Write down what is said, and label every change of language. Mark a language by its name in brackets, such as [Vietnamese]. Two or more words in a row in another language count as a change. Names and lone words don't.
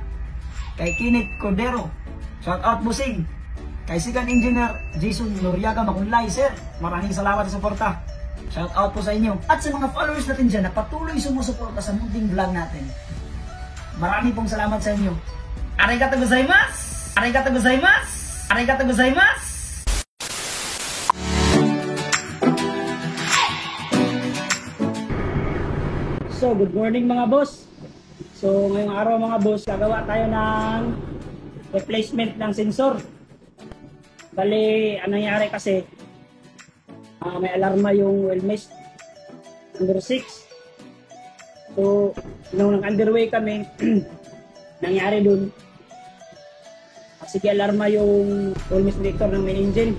[Filipino] Kay Kenneth Cordero, shoutout bossing. Kay Second Engineer Jason Noriaga Makunlay, sir, maraming salamat sa suporta. Shoutout po sa inyo. At sa mga followers natin dyan na patuloy sumusuporta sa munting vlog natin, maraming pong salamat sa inyo. [Japanese] ありがとうございます！ありがとうございます！ありがとうございます! [Filipino] So, [English] good morning [Filipino] mga boss. So, ngayong araw mga boss, gagawa tayo ng replacement ng sensor. Bali, anong nangyari kasi, may alarma yung [English] wheel mist [Filipino] under 6. So, nung nag-underway kami, nangyari dun, sige alarma yung [English] wheel mist detector [Filipino] ng [English] main engine.